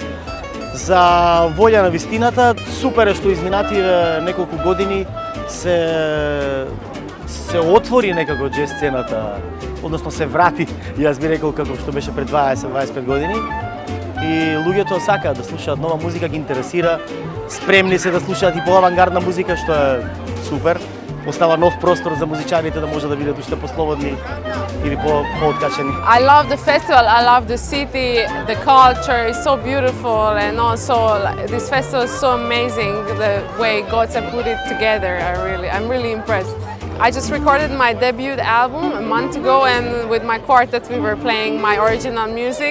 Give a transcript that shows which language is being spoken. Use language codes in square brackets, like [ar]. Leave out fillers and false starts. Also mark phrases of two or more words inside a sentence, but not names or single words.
[mk] За волја на вистината, супер е што изминативе неколку години се отвори некако джез сцената, односно се врати, јас би рекол како што беше пред 20-25 години. И луѓето сакаат да слушаат нова музика, ги интересира, спремни се да слушаат и по-авангардна музика, што е супер. Остава нов простор за музичарите да може да бидат уште послободни или по-откачени. [en] I love the festival, I love the city, the culture is so beautiful, and also this festival is so amazing the way Gotze put it together. I'm really impressed. I just recorded my debut album a month ago, and with my quartet we were playing my original music.